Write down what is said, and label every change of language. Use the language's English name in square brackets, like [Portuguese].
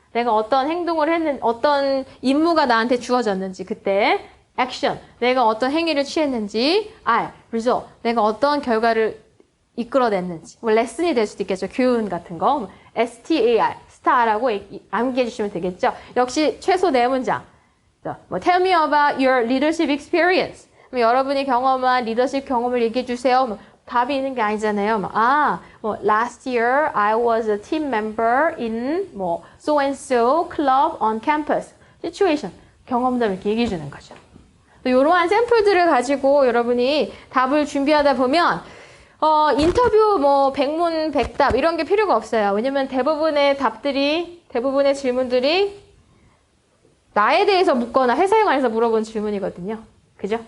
[Korean] 내가 어떤 행동을 했는지, 어떤 임무가 나한테 주어졌는지 그때 action, 내가 어떤 행위를 취했는지 R, result, 내가 어떤 결과를 이끌어냈는지 뭐 레슨이 될 수도 있겠죠. 교훈 같은 거 STAR, star라고 암기해 주시면 되겠죠. 역시 최소 4문장. [English] 뭐 tell me about your leadership experience. [Korean] 여러분이 경험한 리더십 경험을 얘기해 주세요. 뭐, 답이 있는 게 아니잖아요. [English] 뭐 last year I was a team member in 뭐 so and so club on campus. situation. [Korean] 경험담 이렇게 얘기해 주는 거죠. 또 이러한 샘플들을 가지고 여러분이 답을 준비하다 보면 인터뷰 뭐 백문 백답 이런 게 필요가 없어요. 왜냐면 대부분의 질문들이 나에 대해서 묻거나 회사에 관해서 물어본 질문이거든요. 그죠?